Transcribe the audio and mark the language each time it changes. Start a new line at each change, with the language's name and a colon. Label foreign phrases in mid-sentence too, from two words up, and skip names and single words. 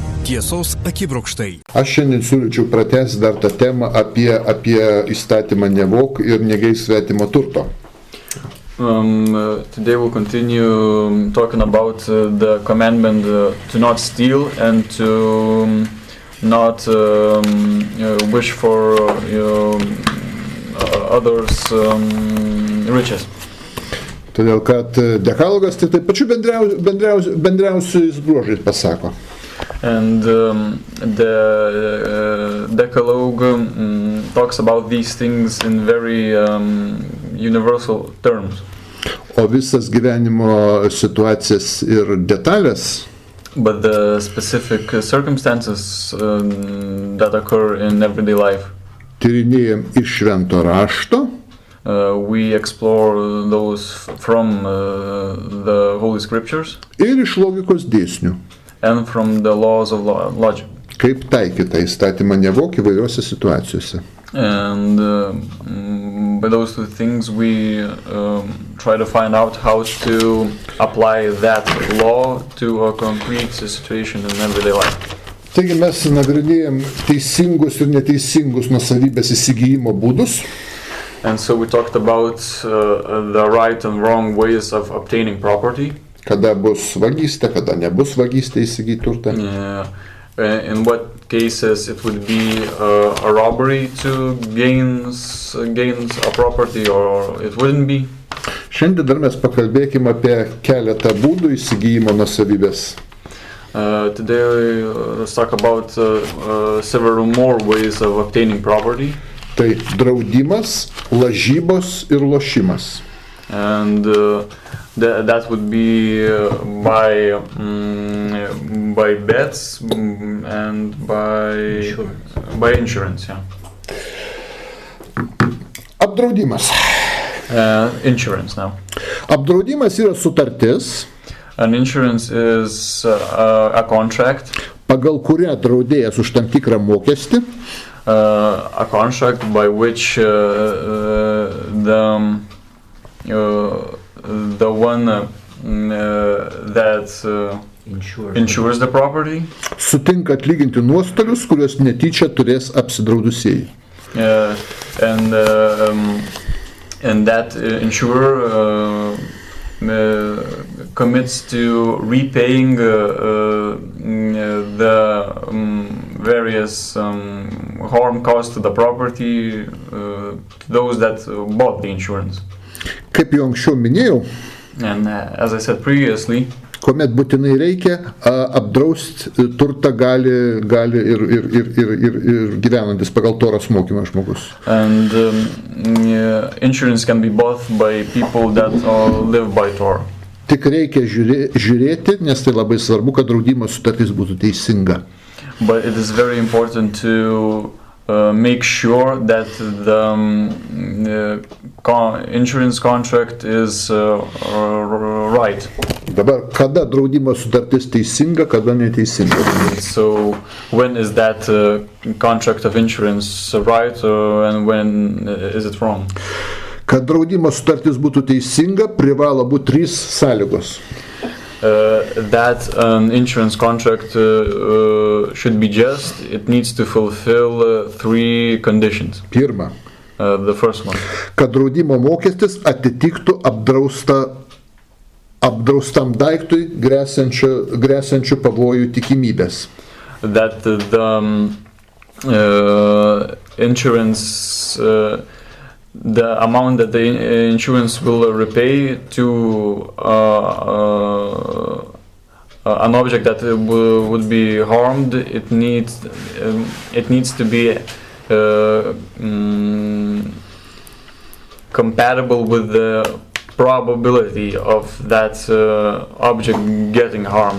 Lithuanian: Tiesos akibrokštai. Aš šiandien siūlyčiau pratęsti dar tą temą apie įstatymą nevok ir negeisk svetimo turto.
English: Today we'll continue talking about the commandment to not steal and to not wish for others' riches.
Lithuanian: Todėl, kad Dekalogas tai taip pačiu bendriausiais bruožais pasako.
English: And the Decalogue talks about these things in very universal terms.
Lithuanian: O visas gyvenimo situacijas ir detalės,
English: but the specific circumstances that occur in everyday life,
Lithuanian: tyrinėjam iš švento rašto,
English: we explore those from the Holy Scriptures
Lithuanian: ir iš logikos dėsnių.
English: And from the laws of logic.
Lithuanian: Kaip taikyti įstatymą nevok įvairiose situacijose.
English: And by those two things we try to find out how to apply that law to a concrete situation in everyday life.
Lithuanian: Taigi mes nagrinėjam teisingus ir neteisingus nuosavybės įsigijimo būdus.
English: And so we talked about the right and wrong ways of obtaining property.
Lithuanian: Kada bus vagystė, kada nebus vagystė įsigyti turtą.
English: In what cases it would be a robbery to gains a property or it wouldn't be.
Lithuanian: Šiandien dar mes pakalbėkime apie keletą būdų įsigijimo nuosavybės.
English: Today let's talk about several more ways of obtaining property.
Lithuanian: Tai draudimas, lažybos ir lošimas.
English: And that would be by bets and by insurance, yeah.
Lithuanian: Apdraudimas.
English: Insurance now.
Lithuanian: Apdraudimas yra sutartis.
English: An insurance is a contract.
Lithuanian: Pagal kurią draudėjas už tam tikrą mokestį.
English: A contract by which the one that insures the property
Lithuanian: sutinka atlyginti nuostolius, kuriuos netyčia turės apsidraudusieji.
English: And that insurer commits to repaying the various harm caused to the property to those that bought the insurance.
Lithuanian: Kaip jau anksčiau minėjau,
English: and as I said previously,
Lithuanian: kuomet būtinai reikia apdrausti turtą gali ir gyvenantis pagal Toros mokymą žmogus.
English: And insurance can be bought by people that live by Torah.
Lithuanian: Tik reikia žiūrėti, nes tai labai svarbu, kad draudimo sutartis būtų teisinga.
English: But it is very important to make sure that the insurance contract is right.
Lithuanian: Dabar, kada draudimo sutartis teisinga, kada neteisinga?
English: So, when is that contract of insurance right and when is it wrong?
Lithuanian: Kad draudimo sutartis būtų teisinga, privalo būti 3 sąlygos.
English: That an insurance contract should be just, it needs to fulfill 3 conditions.
Lithuanian: Pirma.
English: The first one.
Lithuanian: Kad draudimo mokestis atitiktų apdraustam daiktui gresiančių pavojų tikimybės.
English: That the insurance, the amount that the insurance will repay to an object that would be harmed, it needs to be compatible with the probability of that object getting harmed.